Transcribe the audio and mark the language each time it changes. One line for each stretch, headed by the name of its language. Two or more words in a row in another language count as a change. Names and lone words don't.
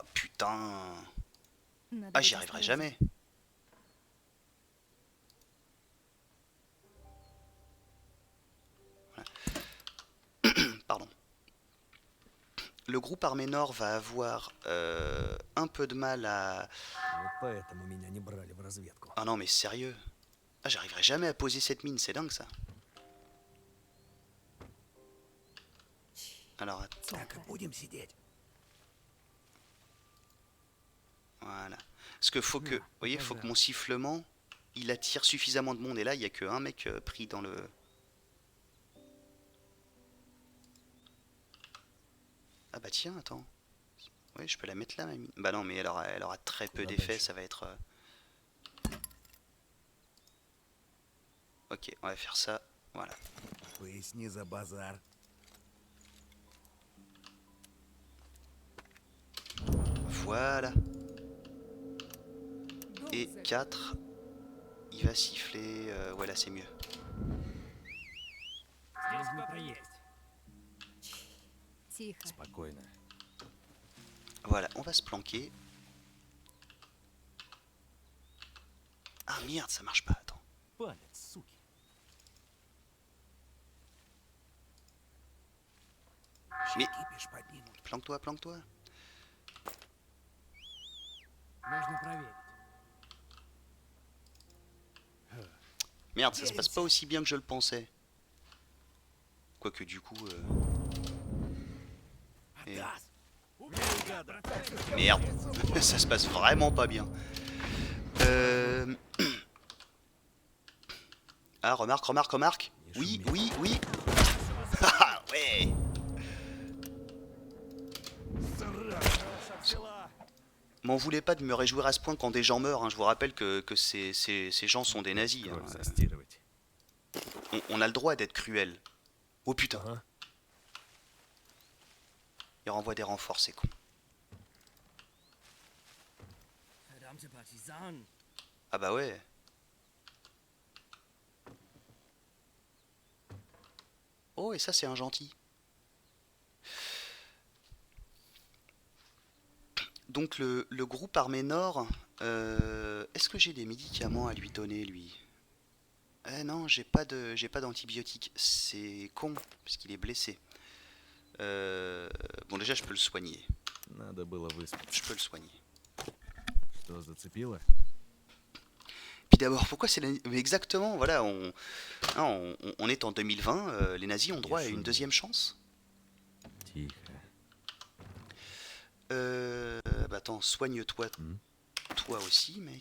French: Putain. Ah, j'y arriverai jamais. Pardon. Le groupe armé nord va avoir un peu de mal à...
Russian: Вот поэтому меня не брали в разведку.
French: Ah non, mais sérieux. Ah, j'arriverai jamais à poser cette mine, c'est dingue ça. Alors attends.
Russian: Так и будем сидеть.
French: Voilà. Parce que faut que... Vous voyez, faut que mon sifflement, il attire suffisamment de monde. Et là, il n'y a qu'un mec pris dans le... Ah bah tiens, attends. Oui, je peux la mettre là, ma mine. Bah non, mais elle aura très peu d'effet, ça va être... Ok, on va faire ça. Voilà.
Russian: Поясни за базар.
French: Voilà. Et 4. Il va siffler. Voilà, c'est mieux.
Russian: Нужно проверить. Тихо. Спокойно.
French: Voilà, on va se planquer. Ah merde, ça marche pas, attends.
Russian: Палец, суки.
French: Mais
Russian: Кипиш поднимут.
French: planque-toi, planque-toi.
Russian: Нужно проверить.
French: Merde, ça se passe pas aussi bien que je le pensais. Quoique du coup... et- Merde, ça se passe vraiment pas bien. Ah, remarque. Oui. Ah, ouais. M'en voulez pas de me réjouir à ce point quand des gens meurent, hein. Je vous rappelle que ces gens sont des nazis. Hein.
Russian: Кровь застирывать.
French: On a le droit d'être cruel. Oh putain,
Russian: Ага.
French: il renvoie des renforts, c'est con.
German: Verdammte Partisanen.
French: Ah bah ouais. Oh, et ça c'est un gentil. Donc le groupe armé nord, est-ce que j'ai des médicaments à lui donner, lui? Non, j'ai pas d'antibiotiques. C'est con, puisqu'il est blessé. Bon, déjà, je peux le soigner.
Russian: Надо было выспаться.
French: Je peux le soigner.
Russian: Что зацепило?
French: Puis d'abord, pourquoi c'est la... Mais exactement, voilà, on est en 2020, les nazis ont droit à une deuxième chance.
Russian: Тихо.
French: Bah attends, soigne-toi, toi aussi, mec.